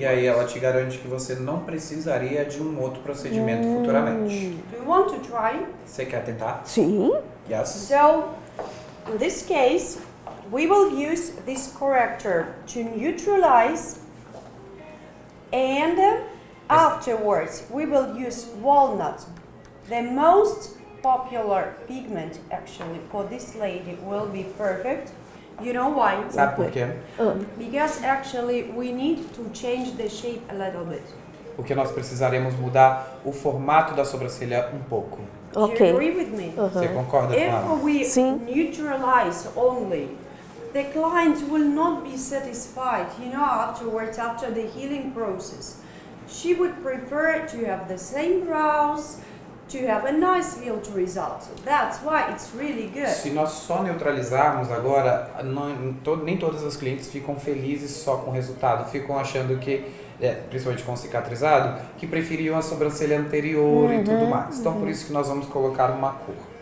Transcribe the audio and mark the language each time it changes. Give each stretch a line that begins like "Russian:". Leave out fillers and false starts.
Portuguese: E aí ela te garante que você não precisaria de um outro procedimento futuramente.
English: Do you want to try?
Portuguese: Você quer tentar? Sim.
English: Yes. So, in this case, we will use this corrector to neutralize, and afterwards we will use walnut. The most popular pigment actually for this lady will be perfect. You know why?
Portuguese: Sabe por quê?
English: Because actually we need to change the shape a little bit.
Portuguese: Porque nós precisaremos mudar o formato da sobrancelha um pouco.
English: Do you Ok. agree with me?
Portuguese: Você concorda com ela?
English: If we
Portuguese: Sim.
English: neutralize only, the client will not be satisfied, afterwards, after the healing process. She would prefer to have the same brows, to have a nice field result. That's why it's really good.
Portuguese: Se nós só neutralizarmos agora, nem todas as clientes ficam felizes só com o resultado. Ficam achando que, principalmente com cicatrizado, que preferiam a sobrancelha anterior e tudo mais. Então por isso que nós vamos colocar uma cor.